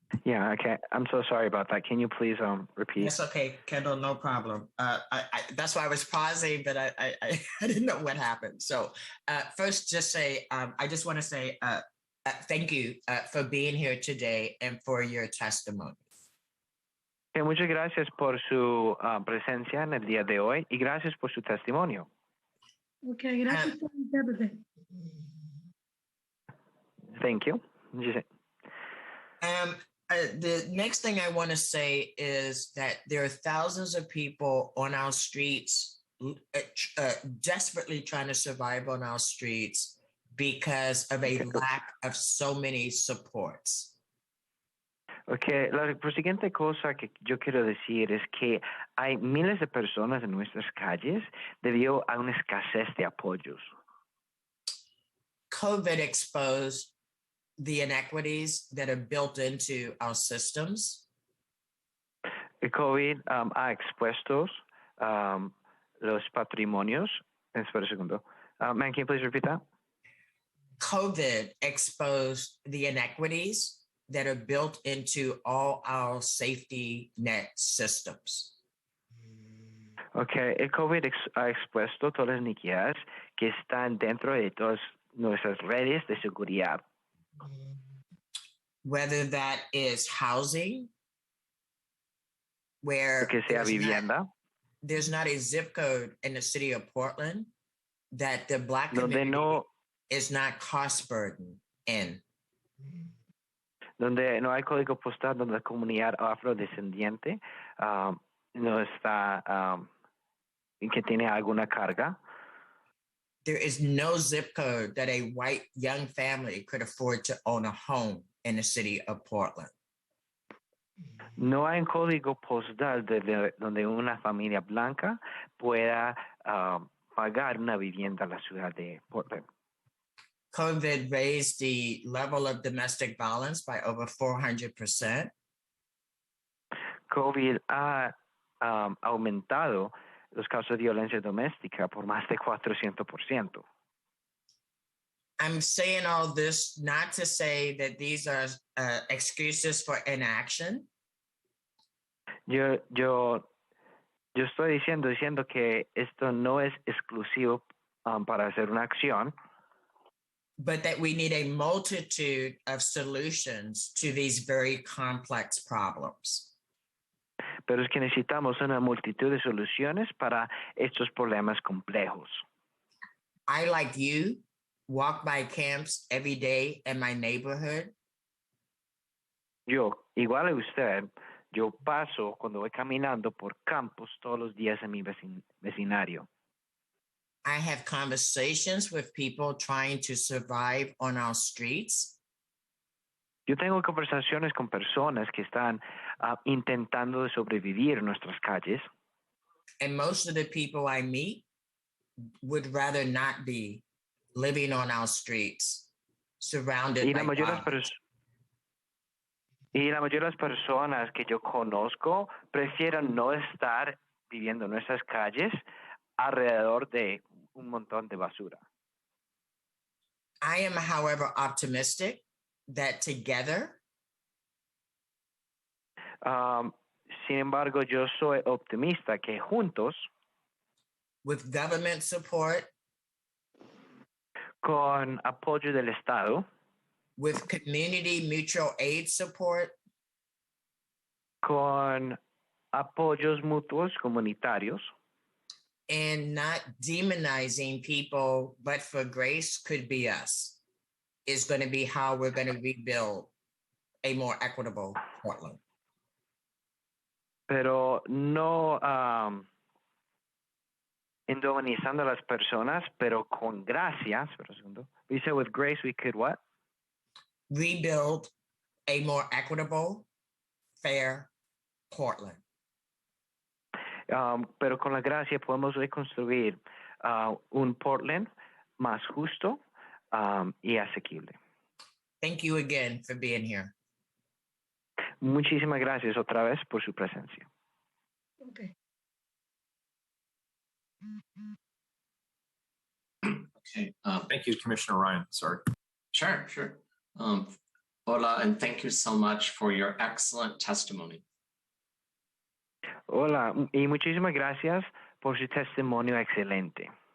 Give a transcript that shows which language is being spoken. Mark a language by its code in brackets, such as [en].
[en] Yeah, okay. I'm so sorry about that. Can you please repeat? Yes, okay, Kendall, no problem. That's why I was pausing, but I didn't know what happened. So first, I just want to say thank you for being here today and for your testimony. [es] Muchas gracias por su presencia en el día de hoy y gracias por su testimonio. Okay, gracias por intérprete. [en] Thank you. The next thing I want to say is that there are thousands of people on our streets desperately trying to survive on our streets because of a lack of so many supports. [es] Okay, la siguiente cosa que yo quiero decir es que hay miles de personas en nuestras calles debido a una escasez de apoyos. [en] COVID exposed the inequities that are built into our systems. [es] El COVID ha expuesto los patrimonios. Espera un segundo. [en] Man, can you please repeat that? COVID exposed the inequities that are built into all our safety net systems. [es] Okay, el COVID ha expuesto todas las iniquidades que están dentro de todas nuestras redes de seguridad. [en] Whether that is housing, where [es] que sea vivienda. [en] There's not a zip code in the city of Portland that the Black community is not cost burdened in. [es] Donde no hay código postal donde la comunidad afrodescendiente no está que tiene alguna carga. [en] There is no zip code that a white young family could afford to own a home in the city of Portland. [es] No hay un código postal donde una familia blanca pueda pagar una vivienda en la ciudad de Portland. [en] COVID raised the level of domestic violence by over 400%. [es] COVID ha aumentado los casos de violencia doméstica por más de 400%. [en] I'm saying all this not to say that these are excuses for inaction. [es] Yo Yo estoy diciendo que esto no es exclusivo para hacer una acción, [en] but that we need a multitude of solutions to these very complex problems. [es] pero es que necesitamos una multitud de soluciones para estos problemas complejos. [en] I, like you, walk by camps every day in my neighborhood. [es] Yo, igual a usted, yo paso cuando voy caminando por campos todos los días en mi vecindario. [en] I have conversations with people trying to survive on our streets. [es] Yo tengo conversaciones con personas que están intentando de sobrevivir en nuestras calles. [en] And most of the people I meet would rather not be living on our streets, surrounded [es] Y [en] by [es] la mayoría de las personas que yo conozco prefieren no estar viviendo en nuestras calles alrededor de un montón de basura. [en] I am, however, optimistic that together [es] Sin embargo, yo soy optimista que juntos, [en] with government support, [es] con apoyo del Estado, [en] with community mutual aid support, [es] con apoyos mutuos comunitarios, [en] and not demonizing people, but for grace could be us, is going to be how we're going to rebuild a more equitable Portland. [es] pero no endoganizando a las personas, pero con gracia. Espera un segundo. [en] We said with grace we could what? Rebuild a more equitable, fair Portland. [es] Pero con la gracia podemos reconstruir un Portland más justo y asequible. [en] Thank you again for being here. [es] Muchísimas gracias otra vez por su presencia. [en] Okay. Okay. Thank you, Commissioner Ryan. Sorry. Sure. Hola, and thank you so much for your excellent testimony. [es] Hola, y muchísimas gracias por su testimonio excelente.